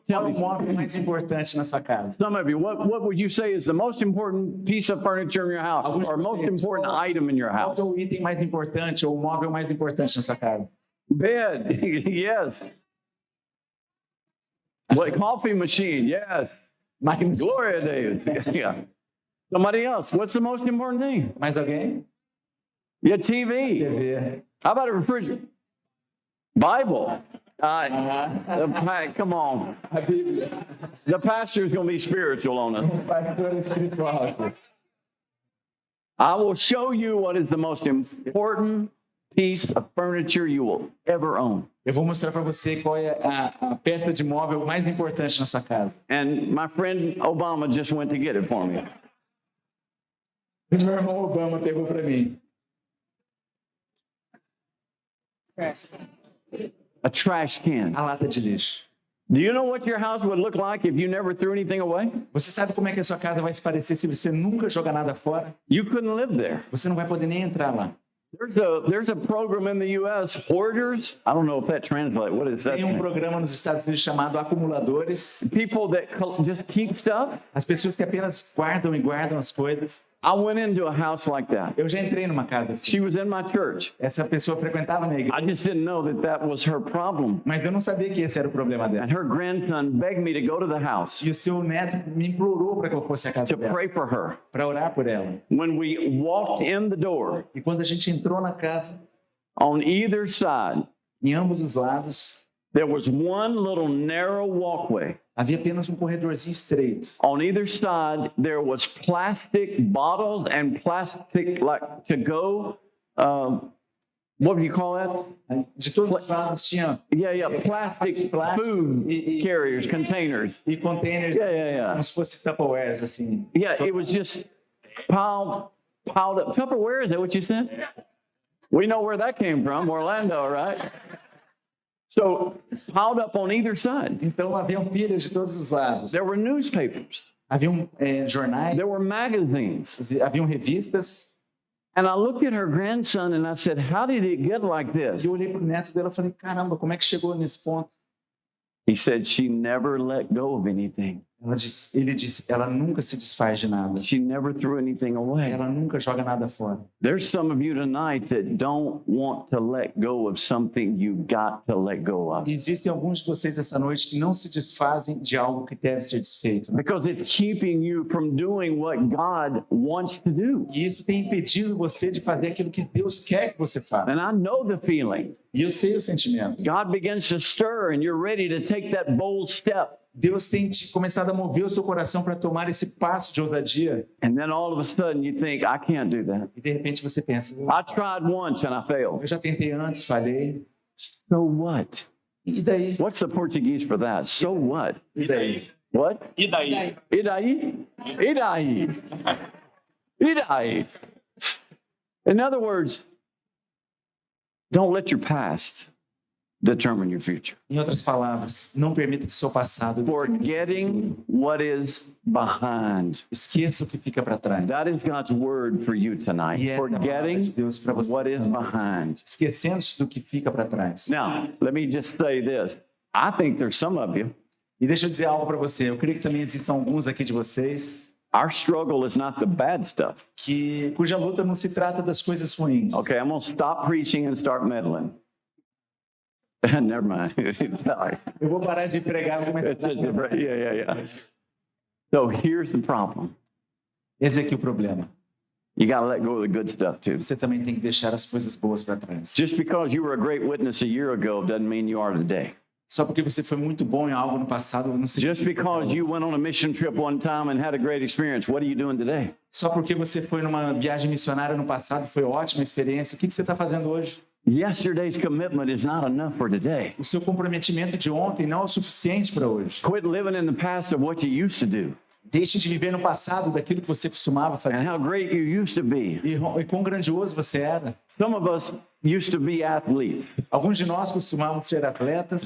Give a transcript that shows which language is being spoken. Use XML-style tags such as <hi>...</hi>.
<pt>Qual é o móvel mais importante na sua casa?</pt> <en>some of you, what would you say is the most important piece of furniture in your house</en> <pt>Alguns de</pt> <en>or most</en> <pt>vocês,</pt> <en>important</en> <pt>qual-</pt> <en>item in your</en> <pt>Qual</pt> <en>house?</en> <pt>que é o item mais importante ou o móvel mais importante na sua casa?</pt> <en>Bed, yes. What, coffee machine, yes.</en> <pt>Máquina de...</pt> <en>Gloria David. Yeah. Somebody else, what's the most important thing?</en> <pt>Mais alguém?</pt> <en>Your TV. TV. How about a refrigerator? Bible. Come on.</en> <pt>A Bíblia.</pt> <en>The pastor's going to be spiritual on us.</en> <pt>O pastor espiritual aqui.</pt> <en>I will show you what is the most important piece of furniture you will ever own.</en> <pt>Eu vou mostrar para você qual é a peça de móvel mais importante na sua casa.</pt> <en>And my friend Obama just went to get it for me.</en> <pt>O meu irmão Obama pegou para mim.</pt> <en>A trash can.</en> <pt>A lata de lixo.</pt> <en>Do you know what your house would look like if you never threw anything away?</en> <pt>Você sabe como é que a sua casa vai se parecer se você nunca jogar nada fora?</pt> <en>You couldn't live there.</en> <pt>Você não vai poder nem entrar lá.</pt> <en>There's a program in the U.S. Hoarders. I don't know if that translates. What is that?</en> <pt>Tem um programa nos Estados Unidos chamado acumuladores.</pt> <en>People that just keep stuff.</en> <pt>As pessoas que apenas guardam e guardam as coisas.</pt> <en>I went into a house like that.</en> <pt>Eu já entrei numa casa assim.</pt> <en>She was in my church.</en> <pt>Essa pessoa frequentava a minha igreja.</pt> <en>I just didn't know that was her problem.</en> <pt>Mas eu não sabia que esse era o problema dela.</pt> <en>And her grandson begged me to go to the house</en> <pt>E o seu neto me implorou para que eu fosse à casa</pt> <en>to</en> <pt>dela,</pt> <en>pray for her.</en> <pt>para orar por ela.</pt> <en>When we walked in the door,</en> <pt>E quando a gente entrou na casa,</pt> <en>on either side,</en> <pt>em ambos os lados,</pt> <en>there was one little narrow walkway.</en> <pt>havia apenas um corredorzinho estreito.</pt> <en>On either side, there was plastic bottles and plastic, like to go, what would you call that?</en> <pt>De todos os lados tinha</pt> <en>Yeah, plastic food carriers, containers.</en> <pt>e containers</pt> <en>Yeah.</en> <pt>como se fosse Tupperwares, assim.</pt> <en>Yeah, it was just piled up. Tupperware, is that what you said? We know where that came from, Orlando, right? So piled up on either side.</en> <pt>Então haviam pilhas de todos os lados.</pt> <en>There were newspapers.</en> <pt>Haviam jornais,</pt> <en>There were magazines.</en> <pt>haviam revistas.</pt> <en>And I looked at her grandson and I said, how did it get like this?</en> <pt>E eu olhei para o neto dela e falei, caramba, como é que chegou nesse ponto?</pt> <en>He said, she never let go of anything.</en> <pt>Ele disse, ela nunca se desfaz de nada.</pt> <en>She never threw anything away.</en> <pt>Ela nunca joga nada fora.</pt> <en>There's some of you tonight that don't want to let go of something you got to let go of.</en> <pt>E existem alguns de vocês essa noite que não se desfazem de algo que deve ser desfeito, né?</pt> <en>Because it's keeping you from doing what God wants to do.</en> <pt>E isso tem impedido você de fazer aquilo que Deus quer que você faça.</pt> <en>And I know the feeling.</en> <pt>E eu sei o sentimento.</pt> <en>God begins to stir and you're ready to take that bold step.</en> <pt>Deus tem começado a mover o seu coração para tomar esse passo de ousadia.</pt> <en>And then all of a sudden you think, I can't do that.</en> <pt>E de repente você pensa,</pt> <en>I tried once and I failed.</en> <pt>eu já tentei antes, falhei.</pt> <en>So what?</en> <pt>E daí?</pt> <en>What's the Portuguese for that? So what?</en> <pt>E daí?</pt> <en>What?</en> <pt>E daí? E daí? E daí? E daí?</pt> <en>In other words, don't let your past determine your future.</en> <pt>Em outras palavras, não permita que o seu passado</pt> <en>Forgetting what is behind.</en> <pt>esqueça o que fica para trás.</pt> <en>That is God's word for you tonight.</en> <pt>E essa é a palavra de</pt> <en>Forgetting</en> <pt>Deus para você.</pt> <en>what is behind.</en> <pt>Esquecendo-se do que fica para trás.</pt> <en>Now, let me just say this. I think there's some of you.</en> <pt>E deixa eu dizer algo para você. Eu creio que também existam alguns aqui de vocês</pt> <en>Our struggle is not the bad stuff.</en> <pt>cuja luta não se trata das coisas ruins.</pt> <en>Okay, I'm going to stop preaching and start meddling. Never mind. Sorry.</en> <pt>Eu vou parar de pregar, vou começar a</pt> <en>Yeah. So here's the problem.</en> <pt>Esse aqui é o problema.</pt> <en>You got to let go of the good stuff too.</en> <pt>Você também tem que deixar as coisas boas para trás.</pt> <en>Just because you were a great witness a year ago doesn't mean you are today.</en> <pt>Só porque você foi muito bom em algo no passado, não</pt> <en>Just</en> <pt>significa</pt> <en>because you went on a mission trip one time and had a great experience, what are you doing today?</en> <pt>Só porque você foi numa viagem missionária no passado, foi ótima experiência. O que você está fazendo hoje?</pt> <en>Yesterday's commitment is not enough for today.</en> <pt>O seu comprometimento de ontem não é o suficiente para hoje.</pt> <en>Quit living in the past of what you used to do</en> <pt>Deixe de viver no passado daquilo que você costumava</pt> <en>and</en> <pt>fazer.</pt> <en>how great you used to be.</en> <pt>E quão grandioso você era.</pt> <en>Some of us used to be athletes.</en> <pt>Alguns de nós costumávamos ser atletas.</pt>